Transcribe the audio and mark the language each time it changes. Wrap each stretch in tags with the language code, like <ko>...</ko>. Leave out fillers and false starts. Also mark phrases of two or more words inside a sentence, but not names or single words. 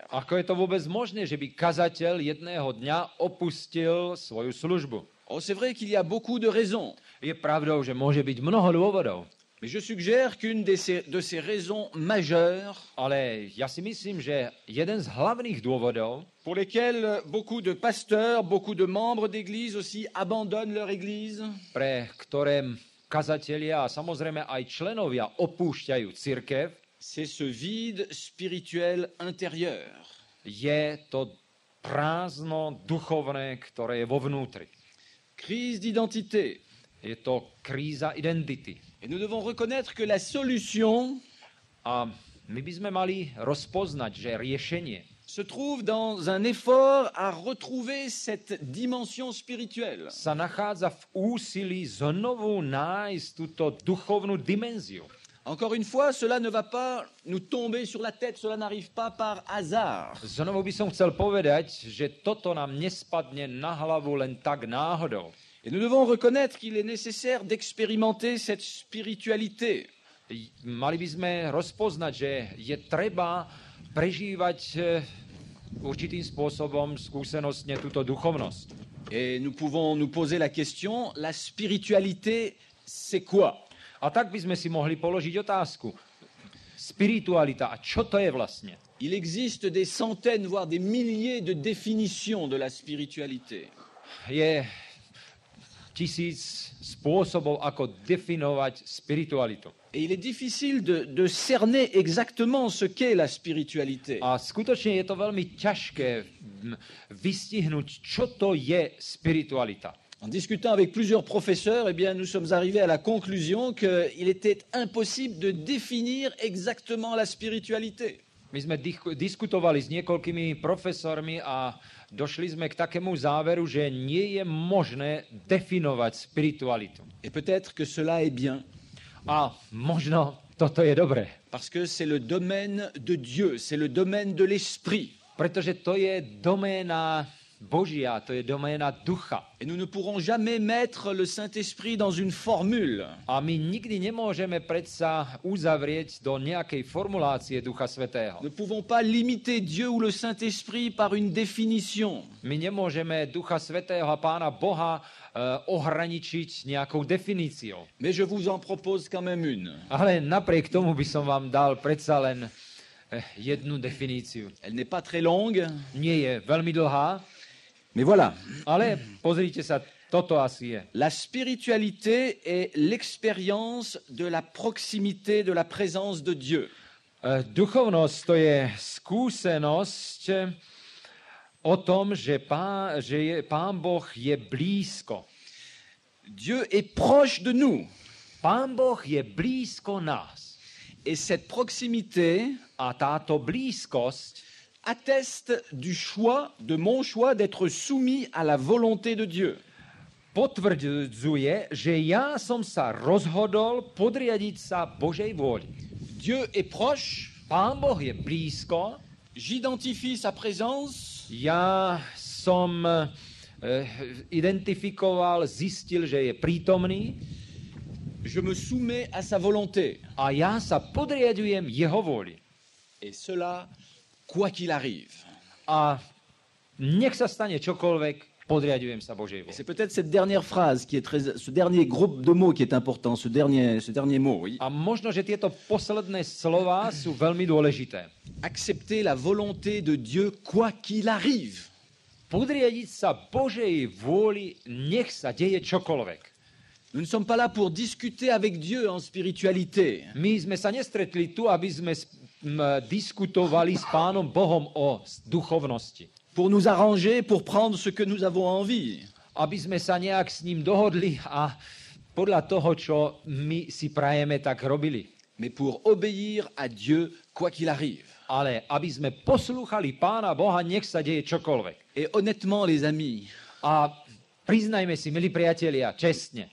<sk>Ako je to vôbec možné, že by kazateľ jedného dňa opustil svoju službu?</sk> <fr>Oh, c'est vrai qu'il y a beaucoup de raisons,</fr> <sk>Je pravdou, že môže byť mnoho dôvodov,</sk> <fr>mais je suggère qu'une de ces raisons majeures,</fr> <sk>ale ja si myslím, že jeden z hlavných dôvodov,</sk> <fr>pour lesquelles beaucoup de pasteurs, beaucoup de membres d'Église aussi abandonnent leur Église,</fr> <sk>pre ktoré kazatelia a samozrejme aj členovia opúšťajú cirkev,</sk> <fr>c'est ce vide spirituel intérieur.</fr> <sk>je to prázdno duchovné, ktoré je vo vnútri.</sk> <fr>Crise d'identité.</fr> <sk>Je to kríza identity.</sk> <fr>Et nous devons reconnaître que la solution</fr> <sk>A my by sme mali rozpoznať, že riešenie</sk> <fr>se trouve dans un effort à retrouver cette dimension spirituelle.</fr> <sk>sa nachádza v úsilí znovu nájsť túto duchovnú dimenziu.</sk> <fr>Encore une fois, cela ne va pas nous tomber sur la tête, cela n'arrive pas par hasard.</fr> <sk>Znovu by som chcel povedať, že toto nám nespadne na hlavu len tak náhodou.</sk> <fr>Et nous devons reconnaître qu'il est nécessaire d'expérimenter cette spiritualité.</fr> <sk>Mali by sme rozpoznať, že je treba prežívať určitým spôsobom skúsenostne túto duchovnosť.</sk> <fr>Et nous pouvons nous poser la question, la spiritualité, c'est quoi?</fr> <sk>A tak by sme si mohli položiť otázku. Spiritualita, a čo to je vlastne?</sk> <fr>Il existe des centaines, voire des milliers de définitions de la spiritualité.</fr> <sk>Je 1000 spôsobov, ako definovať spiritualitu.</sk> <fr>Et il est difficile de cerner exactement ce qu'est la spiritualité.</fr> <sk>A skutočne je to veľmi ťažké vystihnúť, čo to je spiritualita.</sk> <fr>En discutant avec plusieurs professeurs, eh bien, nous sommes arrivés à la conclusion qu'il était impossible de définir exactement la spiritualité.</fr> <sk>My sme diskutovali s niekoľkými profesormi a došli sme k takému záveru, že nie je možné definovať spiritualitu.</sk> <fr>Et peut-être que cela est bien.</fr> <sk>A možno toto je dobré.</sk> <fr>Parce que c'est le domaine de Dieu, c'est le domaine de l'esprit.</fr> <sk>Pretože to je doména Božia, to je doména ducha.</sk> <fr>Et nous ne pourrons jamais mettre le Saint-Esprit dans une formule.</fr> <sk>A my nikdy nemôžeme predsa uzavrieť do nejakej formulácie Ducha Svätého.</sk> <fr>Ne pouvons pas limiter Dieu ou le Saint-Esprit par une définition.</fr> <sk>My nemôžeme Ducha Svätého a Pána Boha ohraničiť nejakou definíciou.</sk> <fr>Mais je vous en propose quand même une.</fr> <sk>Ale napriek tomu by som vám dal predsa len jednu definíciu.</sk> <fr>Elle n'est pas très longue.</fr> <sk>Nie je veľmi dlhá,</sk> <fr>Mais voilà,</fr> <sk>ale pozrite sa, toto asi je.</sk> <fr>la spiritualité est l'expérience de la proximité de la présence de Dieu.</fr> <sk>Duchovnosť to je skúsenosť o tom, že Pán Boh je blízko.</sk> <fr>Dieu est proche de nous.</fr> <sk>Pán Boh je blízko nás.</sk> <fr>Et cette proximité</fr> <sk>A táto blízkosť</sk> <fr>atteste du choix, de mon choix, d'être soumis à la volonté de Dieu.</fr> <sk>potvrdzuje, že ja som sa rozhodol podriadiť sa Božej vôli.</sk> <fr>Dieu est proche,</fr> <sk>Pán Boh je blízko,</sk> <fr>j'identifie sa présence,</fr> <sk>ja som identifikoval, zistil, že je prítomný</sk> <fr>je me soumets à sa volonté.</fr> <sk>a ja sa podriadujem jeho vôli.</sk> <fr>Et cela, quoi qu'il arrive.</fr> <sk>A nech sa stane čokoľvek, podriadujem sa Božej</sk> <fr>Et</fr> <sk>vôli.</sk> <fr>c'est peut-être cette dernière phrase qui est ce dernier groupe de mots qui est important, ce dernier mot, oui.</fr> <sk>A možno, že tieto posledné slová sú veľmi dôležité.</sk> <fr>Accepter la volonté de Dieu, quoi qu'il arrive.</fr> <sk>Podriadiť sa Božej vôli, nech sa deje čokoľvek.</sk> <fr>Nous ne sommes pas là pour discuter avec Dieu en spiritualité.</fr> <sk>My sme sa nestretli tu, aby sme diskutovali s Pánom Bohom o duchovnosti.</sk> <fr>Pour nous arranger, pour prendre ce que nous avons envie.</fr> <sk>Aby sme sa nejak s ním dohodli a podľa toho, čo my si prajeme, tak robili.</sk> <fr>Mais pour obéir à Dieu, quoi qu'il arrive.</fr> <sk>Ale aby sme poslúchali Pána Boha, nech sa deje čokoľvek.</sk> <fr>Et honnêtement, les amis,</fr> <sk>A priznajme si, milí priatelia, čestne,</sk>